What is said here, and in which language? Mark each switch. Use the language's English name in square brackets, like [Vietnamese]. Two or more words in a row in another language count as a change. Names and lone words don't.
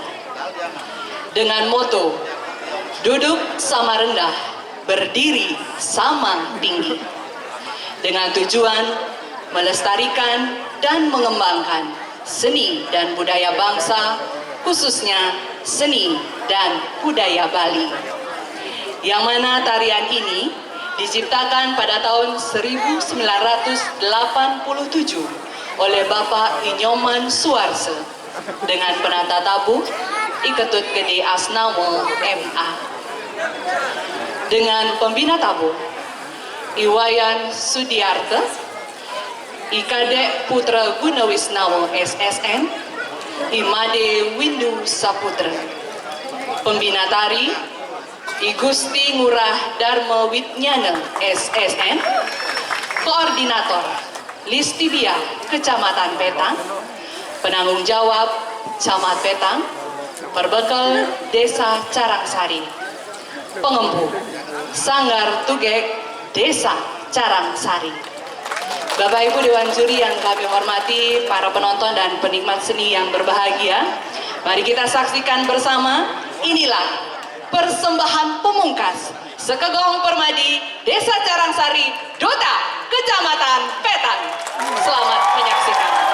[Indonesian] Dengan moto duduk sama rendah, berdiri sama tinggi, dengan tujuan melestarikan dan mengembangkan seni dan budaya bangsa, khususnya seni dan budaya Bali, yang mana tarian ini diciptakan pada tahun 1987 oleh Bapak Inyoman Suarse dengan penata tabuh Iketut Gede Asnawo MA, dengan pembina tabuh Iwayan Sudiarte, Ikadek Putra Gunawisnawo SSN, Imade Windu Saputra. Pembina tari I Gusti Ngurah Dharma Witnyana SSN, Koordinator Listibia Kecamatan Petang, penanggung jawab Camat Petang, Perbekal Desa Carangsari, pengempu Sanggar Tugek Desa Carangsari. Bapak Ibu Dewan Juri yang kami hormati, para penonton dan penikmat seni yang berbahagia, mari kita saksikan bersama, inilah persembahan pemungkas Sekegong Permadi Desa Carangsari, Dota, Kecamatan Petang. Selamat menyaksikan.